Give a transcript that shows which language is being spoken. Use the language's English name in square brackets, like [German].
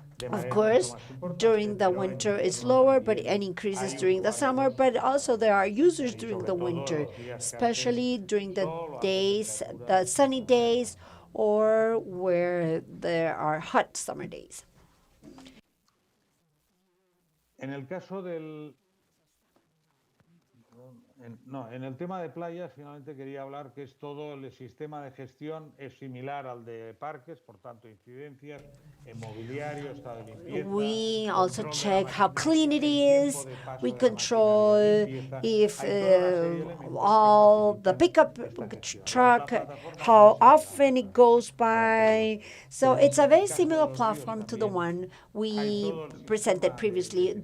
[English] Of course, during the winter it's lower, and increases during the summer, but also there are users during the winter, especially during the days, the sunny days, or where there are hot summer days. [Spanish] En el caso del, no, en el tema de playas, finalmente quería hablar que es todo el sistema de gestión es similar al de parques, por tanto, incidencias en mobiliario, estado de limpieza. [English] We also check how clean it is. We control if all the pickup truck, how often it goes by. So it's a very similar platform to the one we presented previously.